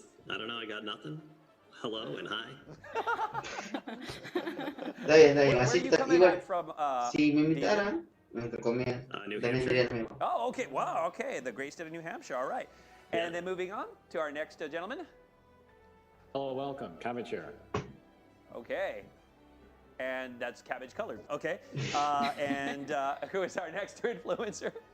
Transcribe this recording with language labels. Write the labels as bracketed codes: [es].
[en] I don't know, I got nothing. Hello and hi. Where are you coming back from? [es] Si me invitaran, me comía. [en] Oh, okay. Wow, okay. The great state of New Hampshire. All right. And then moving on to our next gentleman. Hello, welcome, Cabbage here. Okay. And that's cabbage colored. Okay. And who is our next influencer?